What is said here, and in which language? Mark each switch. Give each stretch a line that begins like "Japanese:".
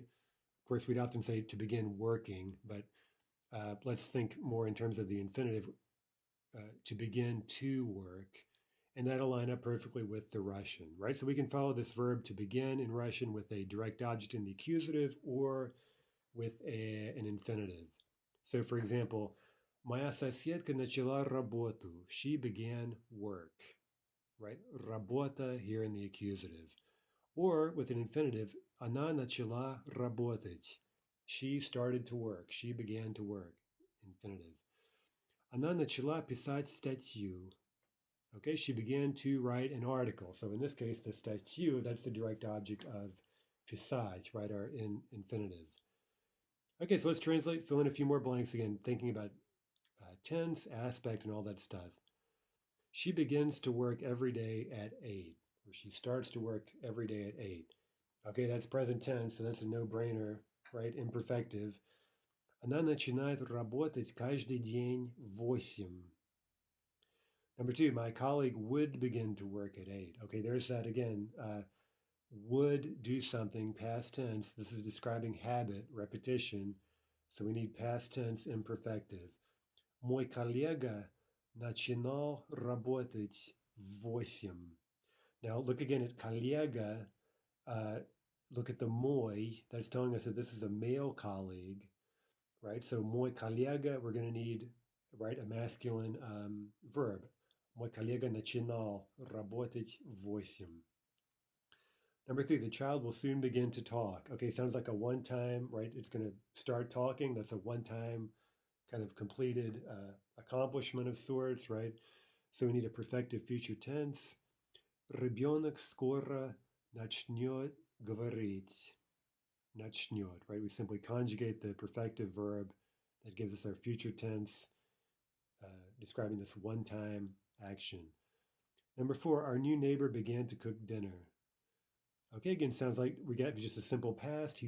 English: Of course, we'd often say to begin working, but let's think more in terms of the infinitive, to begin to work. And that'll line up perfectly with the Russian, right? So we can follow this verb to begin in Russian with a direct object in the accusative or with an infinitive. So for example,
Russian: моя соседка начала работу.
English: She began work, right? Работа here in the accusative. Or with an infinitive,
Russian: она начала работать.
English: She started to work. She began to work. Infinitive.
Russian: Она начала писать статью.
English: Okay, she began to write an article. So in this case, the статью, that's the direct object of писать, right, our infinitive. Okay, so let's translate, fill in a few more blanks again, thinking about tense, aspect, and all that stuff. She begins to work every day at 8, or she starts to work every day at 8. Okay, that's present tense, so that's a no-brainer, right? Imperfective.
Russian: Она начинает работать каждый день в 8.
English: Number 2, my colleague would begin to work at 8. Okay, there's that again. Would do something, past tense. This is describing habit, repetition. So we need past tense imperfective.
Russian: Мой коллега начинал работать в 8.
English: Now look again at коллега. Look at the мой. That's telling us that this is a male colleague, right? So мой коллега, we're going to need, right, a masculine verb.
Russian: Мой коллега начинал работать в 8.
English: Number 3, the child will soon begin to talk. Okay, sounds like a one-time, right? It's going to start talking. That's a one-time kind of completed accomplishment of sorts, right? So we need a perfective future tense.
Russian: Ребенок скоро начнет говорить.
English: Начнет, right? We simply conjugate the perfective verb that gives us our future tense, describing this one-time action. Number 4, our new neighbor began to cook dinner. Okay, again, sounds like we got just a simple past.